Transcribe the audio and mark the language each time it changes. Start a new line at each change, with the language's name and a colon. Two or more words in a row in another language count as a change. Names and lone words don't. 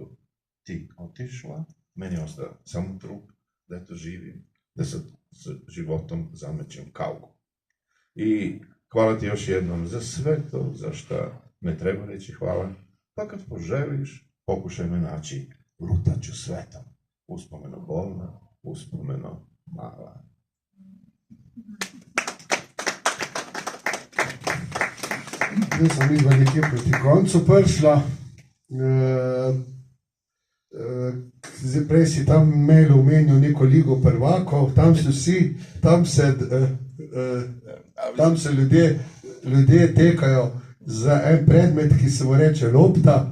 Serbian: Ti otišla, meni ostao samo trup, da eto živim, da sa životom zamećem kaugu. I hvala ti još jednom za sve to, za šta me treba reći hvala, pa kad poželiš, pokušaj me naći, lutaću svetom, uspomeno bolna, uspomeno mala.
Slovenian: Jaz sem videla nekje proti koncu prišla, prej si tam imel omenil neko ligo prvakov, tam so vsi, tam se ljudje tekajo za en predmet, ki se mu reče lopta.